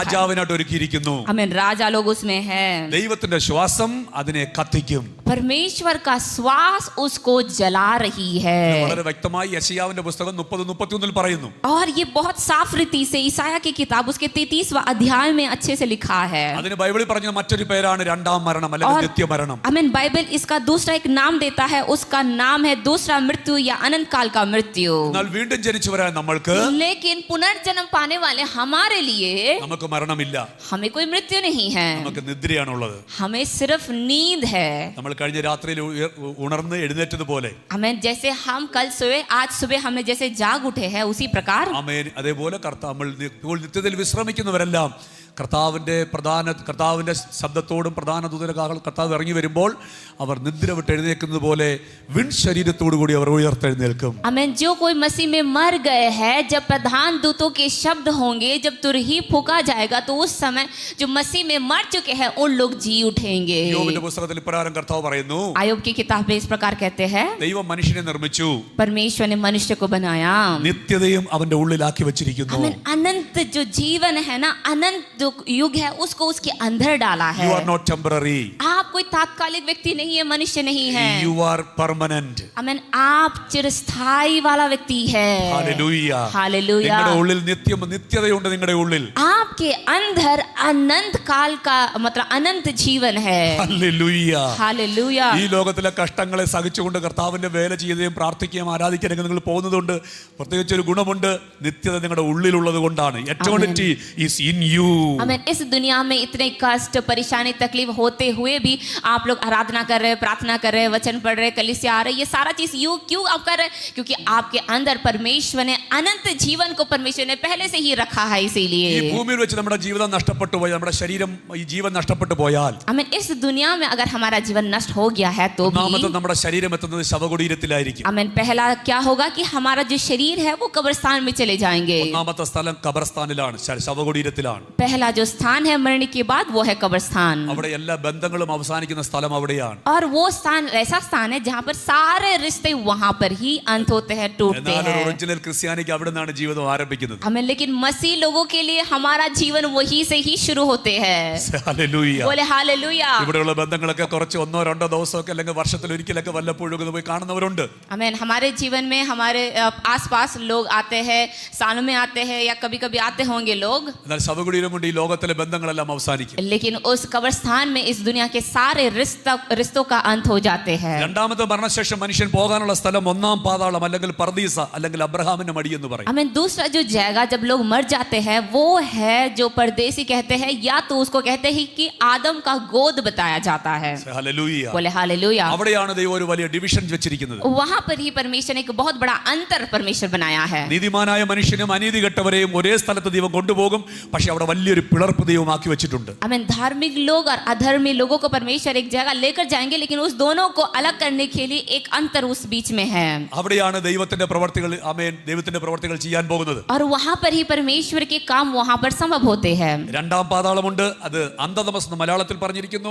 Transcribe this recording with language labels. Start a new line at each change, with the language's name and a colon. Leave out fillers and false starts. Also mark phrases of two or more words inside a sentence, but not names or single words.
Malayalam: രാജാവിനായിട്ട് ഒരുക്കിയിരിക്കുന്നു.
Hindi: आमीन. राजा लोग उसमें है.
Malayalam: ദൈവത്തിന്റെ ശ്വാസം അതിനെ കത്തിക്കും.
Hindi: परमेश्वर का श्वास उसको जला रही है.
Malayalam: വളരെ വ്യക്തമായി യെശയ്യാവിന്റെ പുസ്തകം 30-31 പറയുന്നു.
Hindi: और ये बहुत साफ रीति से ईसाया की किताब उसके 33वां अध्याय में अच्छे से लिखा है.
Malayalam: അതിന് ബൈബിളിൽ പറഞ്ഞ മറ്റൊരു പേരാണ് രണ്ടാം മരണം അല്ലെങ്കിൽ നിത്യമരണം.
Hindi: आमीन. बाइबल इसका दूसरा एक नाम देता है. उसका नाम है दूसरा मृत्यु या अनंत काल का मृत्यु.
Malayalam: എന്നാൽ വീണ്ടും ജനിച്ചു വരാൻ നമ്മൾക്ക്
Hindi: लेकिन पुनर्जन्म पाने वाले हमारे लिए
Malayalam: നമുക്ക് മരണമില്ല.
Hindi: हमें कोई मृत्यु नहीं है.
Malayalam: നമുക്ക് നിദ്രയാണുള്ളത്.
Hindi: हमें सिर्फ नींद है.
Malayalam: നമ്മൾ കഴിഞ്ഞ രാത്രിയിൽ ഉണർന്ന് എഴുന്നേറ്റതുപോലെ,
Hindi: हमें जैसे हम कल सोए आज सुबह हमने जैसे जाग उठे हैं उसी प्रकार
Malayalam: ആമേൻ, അതേപോലെ നമ്മൾ ഇപ്പോൾ നിത്യത്തിൽ വിശ്രമിക്കുന്നവരെല്ലാം കർത്താവിന്റെ ശബ്ദത്തോടും പ്രധാന ദൂതരകാകൾ കർത്താവ് ഇറങ്ങി വരുമ്പോൾ അവർ നിദ്ര വിട്ട് എഴുന്നേൽക്കുന്നത് പോലെ വിൺ ശരീരത്തോടു കൂടി അവർ ഉയർത്തെഴുന്നേൽക്കും.
Hindi: आमीन. जो कोई मसीह में मर गए हैं जब प्रधान दूतों के शब्द होंगे, जब तुरही फूका जाएगा तो उस समय जो मसीह में मर चुके हैं उन लोग जी उठेंगे.
Malayalam: യോബിന്റെ പുസ്തകത്തിൽ ഇപ്രകാരം കർത്താവ് പറയുന്നു,
Hindi: आयोब की किताब में इस प्रकार कहते हैं,
Malayalam: ദൈവം മനുഷ്യനെ നിർമ്മിച്ചു,
Hindi: परमेश्वर ने मनुष्य को बनाया.
Malayalam: നിത്യതയും അവന്റെ ഉള്ളിലാക്കി വെച്ചിരിക്കുന്നു.
Hindi: आमीन. अनंत जो जीवन है ना, अनंत जो युग है उसको उसके अंदर डाला है.
English: You are not temporary.
Hindi: आप कोई तात्कालिक व्यक्ति नहीं है, मनुष्य नहीं है.
English: You are permanent.
Hindi: आमीन. आप चिरस्थाई वाला व्यक्ति है. Hallelujah. हालेलुया.
Malayalam: നിങ്ങളുടെ ഉള്ളിൽ നിത്യതയുണ്ട്. നിങ്ങളുടെ ഉള്ളിൽ
Hindi: आपके अंदर अनंत काल का मतलब अनंत जीवन है. Hallelujah. हालेलुया.
Malayalam: ഈ ലോകത്തിലെ കഷ്ടങ്ങളെ സഹിച്ചുകൊണ്ട് കർത്താവിന്റെ വേല ചെയ്യുകയും പ്രാർത്ഥിക്കുകയും ആരാധിക്കുകയും നിങ്ങൾ പോകുന്നതുകൊണ്ട് പ്രത്യേകിച്ച് ഒരു ഗുണമുണ്ട്. നിത്യത നിങ്ങളുടെ ഉള്ളിലുള്ളത് കൊണ്ടാണ്.
English: Eternity is in you.
Hindi: हमें इस दुनिया में इतने कष्ट परेशानी तकलीफ होते हुए भी आप लोग आराधना कर रहे हैं, प्रार्थना कर रहे हैं, वचन पढ़ रहे हैं, कलीसिया आ रहे हैं, ये सारा चीज क्यों आप कर रहे हैं? क्योंकि आपके अंदर परमेश्वर ने अनंत जीवन को परमेश्वर ने पहले से ही रखा है,
Malayalam: ഈ
Hindi: इसीलिए
Malayalam: ഭൂമിയിൽ വെച്ച് നമ്മുടെ ജീവിതം നഷ്ടപ്പെട്ടു പോയി, നമ്മുടെ ശരീരം ഈ ജീവൻ നഷ്ടപ്പെട്ടു പോയാൽ
Hindi: हमें इस दुनिया में अगर हमारा जीवन नष्ट हो गया है तो
Malayalam: ഒന്നാമത്തെ
Hindi: भी
Malayalam: നമ്മുടെ ശരീരം എത്തുന്നത് ശവകുടീരത്തിലായിരിക്കും.
Hindi: हमें पहला क्या होगा कि हमारा जो शरीर है वो कब्रिस्तान में चले जाएंगे.
Malayalam: ഒന്നാമത്തെ സ്ഥലം ഖബർസ്ഥാനിലാണ്, ശവകുടീരത്തിലാണ്.
Hindi: पहला जो स्थान है मरने के बाद वो है कब्रिस्तान.
Malayalam: അവിടെ എല്ലാ ബന്ധങ്ങളും അവസാനിക്കുന്ന സ്ഥലം അവിടെയാണ്.
Hindi: और वो स्थान ऐसा स्थान है जहाँ पर सारे रिश्ते वहाँ पर ही अंत होते हैं, टूटते
Malayalam: എന്നാൽ
Hindi: हैं.
Malayalam: ഒറിജിനൽ ക്രിസ്ത്യാനിക്ക് അവിടെ നിന്നാണ് ജീവിതം ആരംഭിക്കുന്നത്.
Hindi: हमें लेकिन मसीह लोगों के लिए हमारा जीवन वही से ही शुरू होते हैं.
Malayalam: ഹല്ലേലൂയ.
Hindi: बोले हालेलुया.
Malayalam: ഇവിടെയുള്ള ബന്ധങ്ങളൊക്കെ കുറച്ച് ഒന്നോ രണ്ടോ ദിവസമൊക്കെ അല്ലെങ്കിൽ വർഷത്തിൽ ഒരിക്കലൊക്കെ വല്ലപ്പോഴും ഒക്കെ പോയി കാണുന്നവരുണ്ട്.
Hindi: आमीन. हमारे जीवन में हमारे आसपास लोग आते हैं, सालों में आते हैं या कभी कभी आते होंगे लोग.
Malayalam: എന്നാൽ ശവകുടീരം കൊണ്ട് ഈ ലോകത്തിലെ ബന്ധങ്ങളെല്ലാം അവസാനിക്കും.
Hindi: लेकिन उस कब्रिस्तान में इस दुनिया के सारे रिश्तों का अंत हो जाते हैं.
Malayalam: രണ്ടാമത്തെ മരണശേഷം മനുഷ്യൻ പോകാനുള്ള സ്ഥലം ഒന്നാം പാതാളം അല്ലെങ്കിൽ പർദീസ അല്ലെങ്കിൽ അബ്രഹാമിന്റെ മടി എന്ന് പറയും.
Hindi: हमें दूसरा जो जगह जब लोग मर जाते हैं वो है जो परदेसी कहते हैं, या तो उसको कहते हैं कि आदम का गोद बताया जाता है.
Malayalam: ഹല്ലേലൂയ.
Hindi: बोले हालेलुया.
Malayalam: അവിടെയാണ് ദൈവം ഒരു വലിയ ഡിവിഷൻ വെച്ചിരിക്കുന്നത്.
Hindi: वहां पर ही परमेश्वर ने एक बहुत बड़ा अंतर परमेश्वर बनाया है.
Malayalam: നീതിമാനായ മനുഷ്യനും അനീതി കെട്ടവരെയും ഒരേ സ്ഥലത്ത് ദൈവം കൊണ്ടുപോകും. പക്ഷെ അവിടെ വലിയൊരു പിളർപ്പ് ദൈവം ആക്കി വെച്ചിട്ടുണ്ട്.
Hindi: हमें धार्मिक लोग और अधर्मी लोगों को परमेश्वर एक जगह लेकर जाएंगे, लेकिन उस दोनों को अलग करने के लिए एक अंतर उस बीच में है.
Malayalam: അവിടെയാണ് ദൈവത്തിന്റെ പ്രവർത്തികൾ ദൈവത്തിന്റെ പ്രവർത്തികൾ ചെയ്യാൻ പോകുന്നത്.
Hindi: और वहां पर ही परमेश्वर के काम वहां पर संभव होते हैं.
Malayalam: രണ്ടാം പാതാളമുണ്ട്, അത് അന്ധതമസ് എന്ന് മലയാളത്തിൽ പറഞ്ഞിരിക്കുന്നു.